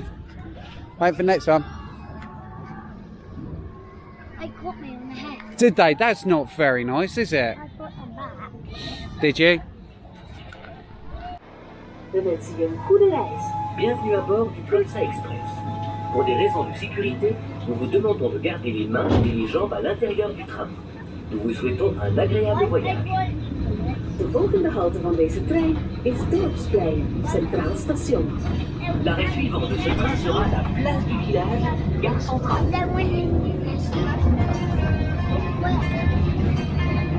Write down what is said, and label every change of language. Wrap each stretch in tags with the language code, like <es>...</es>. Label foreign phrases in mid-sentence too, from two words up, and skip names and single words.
<en>Wait for the next one. They caught me on the head. Did they? That's not very nice, is it? I brought them back. Did you?</en> <nl>We wensen je een goede reis.</nl> <fr>Bienvenue à bord du Plopsaland Express. Pour des raisons de sécurité, nous vous demandons de garder les mains et les jambes à l'intérieur du tram. Nous vous souhaitons un agréable voyage.</fr> <nl>De volgende halte van deze trein is Dorpsplein, Centraal Station.</nl> <fr>L'arrêt suivant de ce train sera à la place du village, gare centrale.</fr>